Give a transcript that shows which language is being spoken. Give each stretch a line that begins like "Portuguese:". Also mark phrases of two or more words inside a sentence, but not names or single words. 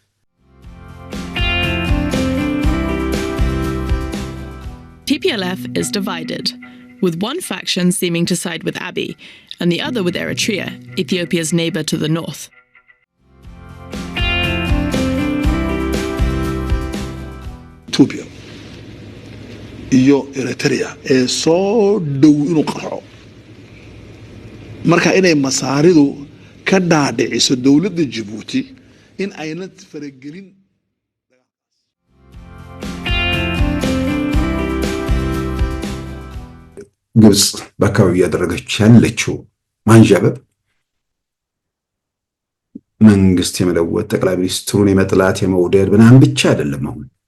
English: TPLF is divided, with one faction seeming to side with Abiy and the other with Eritrea, Ethiopia's neighbor to the north.
Somali: Ethiopia iyo Eritrea ee soo dhow inuu qarxo marka inay masaaridu ka dhaadhiciso dawladda Djibouti in ayna faragelin
Amharic: ግብጽ በአካባቢው ያደረገች ያለችው ማንዣበብ መንግስት የመለወጥ ጠቅላይ ሚኒስትሩን የመጥላት የመውደድ ምናምን ብቻ አይደለም። አሁን